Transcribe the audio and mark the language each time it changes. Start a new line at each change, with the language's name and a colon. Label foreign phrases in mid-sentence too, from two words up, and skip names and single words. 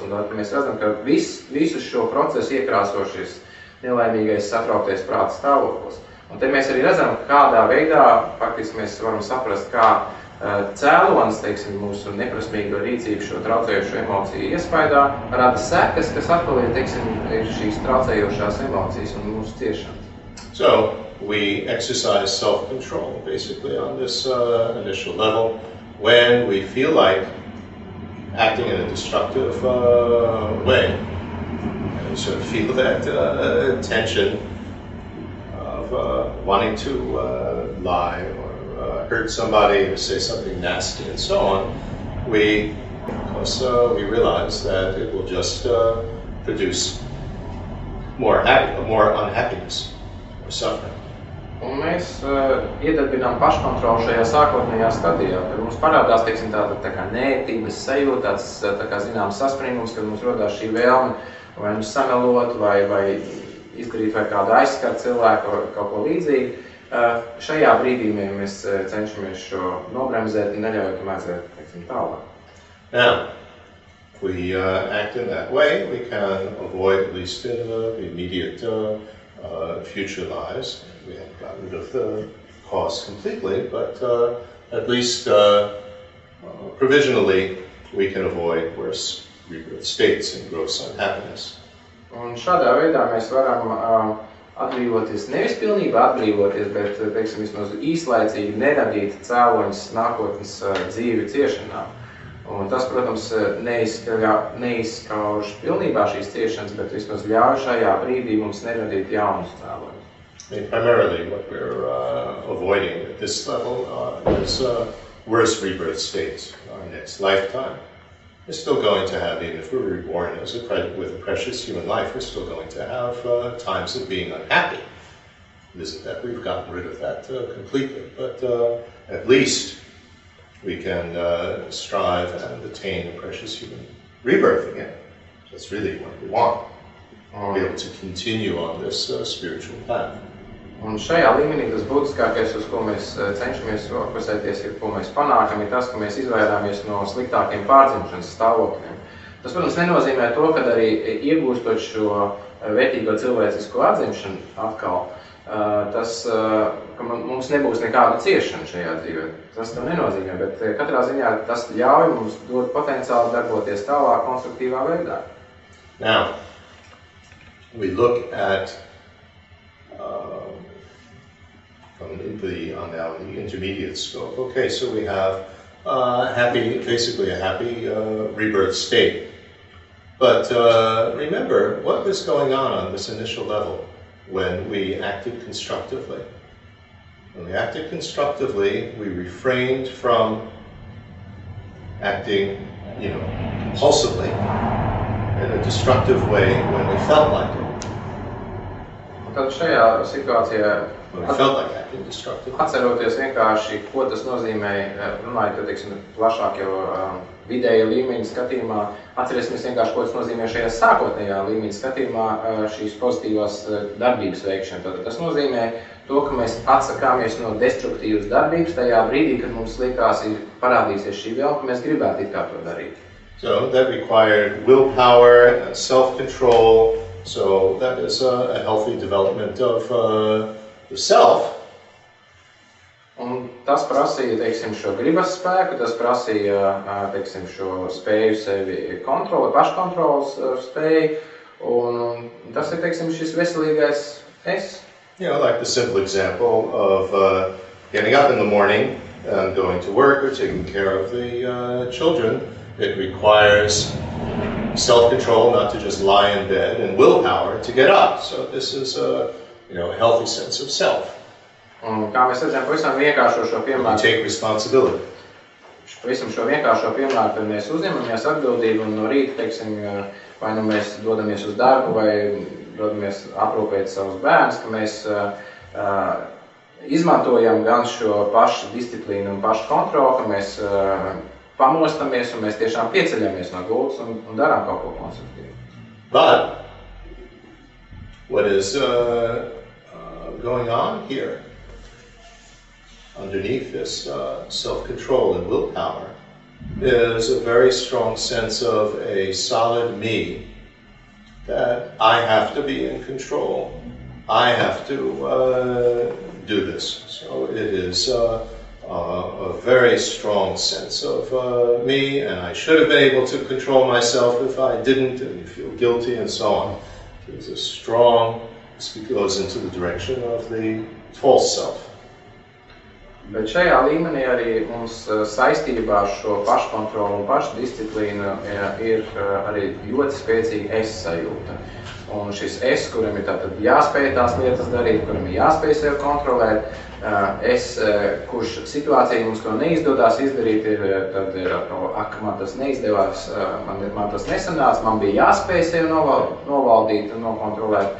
Latvian: Un tad mēs redzam, ka visu šo procesu iekrāso šis nelaimīgais satrauktais prāta stāvoklis. Un te mēs arī redzam, kādā veidā faktiski mēs varam saprast, kā cēlonis, teiksim, mūsu neprasmīgo rīcību šo traucējošo emociju iespaidā rada sekas, kas atkal ir, teiksim, ir šīs traucējošās emocijas un mūsu ciešanas.
English: So, we exercise self-control, basically, on this initial level when we feel like acting in a destructive way. And sort of feel that tension of wanting to lie or hurt somebody or say something nasty and so on, because we realize that it will just produce more unhappiness or suffering.
Latvian: Un mēs iedarbinām paškontrolu šajā sākotnējā stadijā, kad mums parādās, teiksim, tā kā neētības sajūta, tā kā zināms saspringums, kad mums rodās šī vēlme vai nu samelot, vai izdarīt vai kādu aizskart cilvēku vai kaut ko līdzīgu. Šajā brīdī mēs cenšamies šo nobremzēt un neļaujam aiziet, teiksim, tālāk.
English: Now, if we act in that way, we can avoid, at least in the immediate future lives. We haven't gotten rid of the cause completely, but at least provisionally we can avoid worse rebirth states and gross unhappiness.
Latvian: Un šādā veidā mēs varam atbrīvoties, nevis pilnībā atbrīvoties, bet, teiksim, vismaz īslaicīgi neradīt cēloņus nākotnes dzīvi ciešanām. Un tas, protams, neizskauž pilnībā šīs ciešanas, bet vismaz ļauj šajā brīdī mums neradīt jaunus cēloņus.
English: Primarily what we're avoiding at this level is worse rebirth states. Our next lifetime, we're still going to have, even if we're reborn with a precious human life, we're still going to have times of being unhappy. It isn't that we've gotten rid of that completely, but at least we can strive and attain a precious human rebirth again. That's really what we want. Be able to continue on this spiritual path.
Latvian: Un šajā līmenī tas būtiskākais, uz ko mēs cenšamies fokusēties, ko mēs panākam, ir tas, ka mēs izvairāmies no sliktākiem pārdzimšanas stāvokļiem. Tas, protams, nenozīmē to, ka arī iegūstot šo vērtīgo cilvēcisko atzimšanu atkal, ka mums nebūs nekāda ciešana šajā dzīvē. Tas to nenozīmē, bet katrā ziņā tas ļauj mums dot potenciāli darboties tālāk konstruktīvā veidā.
English: Now, we look at on the intermediate scope. Okay, so we have basically a happy rebirth state. But remember, what was going on this initial level when we acted constructively? When we acted constructively, we refrained from acting, compulsively in a destructive way when we felt like it.
Latvian: Tad šajā situācijā atceroties vienkārši, ko tas nozīmē, runājot, teiksim, plašāk jau vidēja līmeņa skatījumā, atcerēsimies vienkārši, ko tas nozīmē šajā sākotnējā līmeņa skatījumā šīs pozitīvās darbības veikšana. Tātad tas nozīmē to, ka mēs atsakāmies no destruktīvas darbības tajā brīdī, kad mums likās parādīsies šī vēlme, ka mēs gribētu it kā to darīt.
English: So that required willpower and self-control. So that is a healthy development of the self.
Latvian: Un tas prasīja, teiksim, šo gribas spēku, tas prasīja, teiksim, šo spēju sevi paškontrolas spēju, un tas ir, teiksim, šis veselīgais es.
English: Like the simple example of getting up in the morning and going to work or taking care of the children. It requires self-control, not to just lie in bed, and willpower to get up. So this is a healthy sense of self.
Latvian: Un kā mēs redzam, pavisam vienkāršo šo piemēru.
English: Take responsibility.
Latvian: Pavisam šo vienkāršo piemēru, kad mēs uzņemamies atbildību un no rīta, teiksim, vai nu mēs dodamies uz darbu, vai dodamies aprūpēt savus bērnus, ka mēs izmantojam gan šo pašu disciplīnu un pašu kontroli, ka mēs pamostamies un mēs tiešām pieceļamies no gultas un darām kaut ko konstruktīvu.
English: But what is going on here underneath this self-control and willpower is a very strong sense of a solid me, that I have to be in control. I have to do this. So it is a very strong sense of me, and I should have been able to control myself if I didn't, and you feel guilty and so on. There's a strong, this goes into the direction of the false self.
Latvian: Bet šajā līmenī arī mums saistībā ar šo paškontrolu un pašdisciplīnu ir arī ļoti spēcīga es sajūta. Un šis es, kuram ir tātad jāspēj tās lietas darīt, kuram ir jāspēj sevi kontrolēt, kurš situācija mums to neizdodas izdarīt, tad ir ak, man tas neizdevās, man tas nesanāca, man bija jāspēj sevi novaldīt un nokontrolēt.